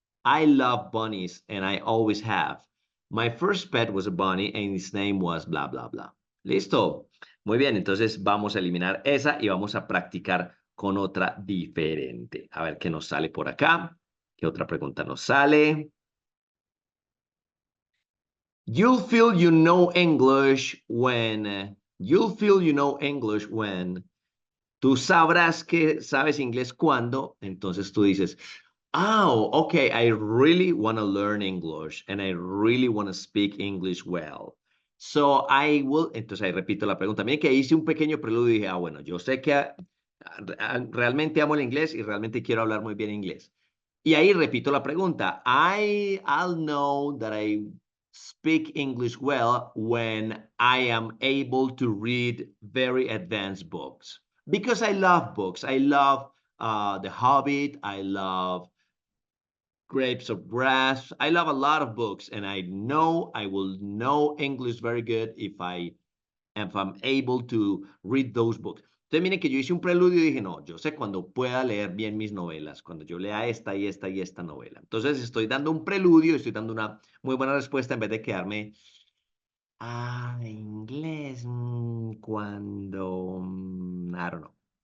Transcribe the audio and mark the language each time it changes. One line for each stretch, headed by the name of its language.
English: I love bunnies and I always have. My first pet was a bunny and his name was blah, blah, blah.
Spanish: ¿Listo? Muy bien, entonces vamos a eliminar esa y vamos a practicar con otra diferente. A ver qué nos sale por acá. ¿Qué otra pregunta nos sale?
English: You'll feel you know English when. You'll feel you know English when.
Spanish: Tú sabrás que sabes inglés cuando. Entonces tú dices,
English: okay, I really want to learn English and I really want to speak English well. So I will,
Spanish: entonces ahí repito la pregunta. Miren que hice un pequeño preludio y dije, bueno, yo sé que realmente amo el inglés y realmente quiero hablar muy bien inglés. Y ahí repito la pregunta.
English: I'll know that I speak English well when I am able to read very advanced books. Because I love books. I love The Hobbit. I love Grapes of Grass. I love a lot of books, and I know I will know English very good if I'm able to read those books.
Spanish: Entonces, miren que yo hice un preludio y dije, no, yo sé cuando pueda leer bien mis novelas, cuando yo lea esta y esta y esta novela. Entonces, estoy dando un preludio, estoy dando una muy buena respuesta en vez de quedarme, inglés, cuando,
English: I don't know.